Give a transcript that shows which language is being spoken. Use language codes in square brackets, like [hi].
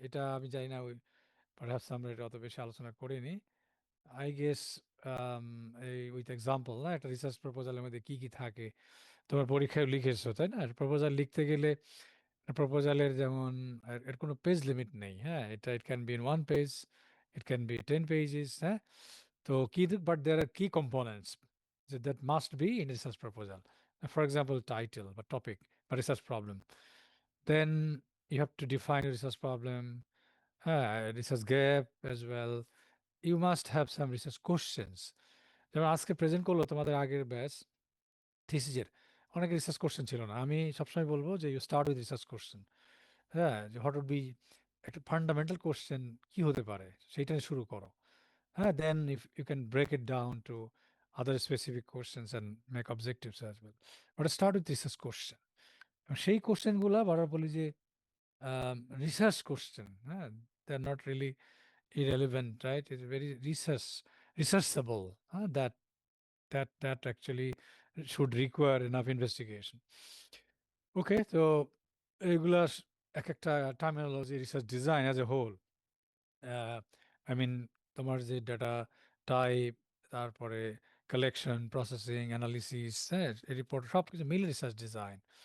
[bn] এটা আমি জানি না [en] perhaps [bn] আমরা এটা অত বেশি আলোচনা করিনি। [en] I guess [bn] এই [en] with example [bn] না একটা রিসার্চ প্রপোজালের মধ্যে কি থাকে তোমার পরীক্ষায় লিখেছো তাই না? প্রপোজাল লিখতে গেলে প্রপোজালের যেমন এর কোনো পেজ লিমিট নেই, হ্যাঁ? [en] it can be in 1 page, it can be 10 pages, হ্যাঁ? [bn] তো [en] but there are key components that must be in research proposal. For example, title, but topic, but research problem. Then you have to define a research problem, research gap as well. You must have some research questions. [bn] যেমন আজকে present করলো তোমাদের আগের batch থিসিসের অনেক research question ছিল না। আমি সবসময় বলবো যে [en] You start with research question. [bn] হ্যাঁ, যে [en] what would be [bn] একটা ফান্ডামেন্টাল কোশ্চেন কি হতে পারে সেইটা নিয়ে শুরু করো। [en] হ্যাঁ, then if you can break it down to other specific questions and make objectives as well. But start with research question. [bn] সেই কোশ্চেনগুলো বারবার বলি যে [en] Research question, হ্যাঁ, they are not really irrelevant, right? It's very researchable, that actually should require enough investigation. Okay, so [bn] এগুলা এক একটা [en] terminology research design as a whole, I mean [bn] তোমার যে [en] data type, তারপরে collection, processing, analysis, হ্যাঁ, report [bn] সব কিছু মিলে [en] Research design.